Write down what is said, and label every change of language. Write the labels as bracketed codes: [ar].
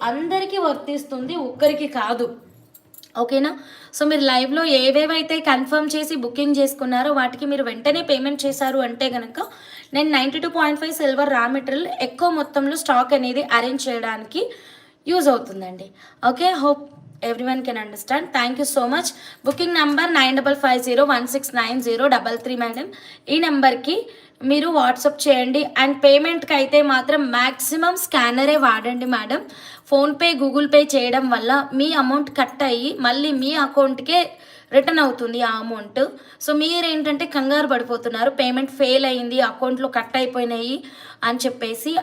[te] అందరికీ వర్తిస్తుంది, ఒక్కరికి కాదు. ఓకేనా? సో మీరు లైవ్లో ఏవేవైతే కన్ఫర్మ్ చేసి బుకింగ్ చేసుకున్నారో వాటికి మీరు వెంటనే పేమెంట్ చేశారు అంటే కనుక నేను 92.5 సిల్వర్ రా మెటీరియల్ ఎక్కువ మొత్తంలో స్టాక్ అనేది అరేంజ్ చేయడానికి యూజ్ అవుతుందండి. [en] Okay, hope everyone can understand. Thank you so much. Booking number 9550169033 madam. [te] ఈ నెంబర్కి మీరు వాట్సాప్ చేయండి. అండ్ పేమెంట్కి అయితే మాత్రం మ్యాక్సిమం స్కానరే వాడండి మేడం. ఫోన్పే గూగుల్ పే చేయడం వల్ల మీ అమౌంట్ కట్ అయ్యి మళ్ళీ మీ అకౌంట్కే రిటర్న్ అవుతుంది ఆ అమౌంట్. సో మీరేంటంటే కంగారు పడిపోతున్నారు, పేమెంట్ ఫెయిల్ అయింది, అకౌంట్లో కట్ అయిపోయినాయి అని చెప్పేసి.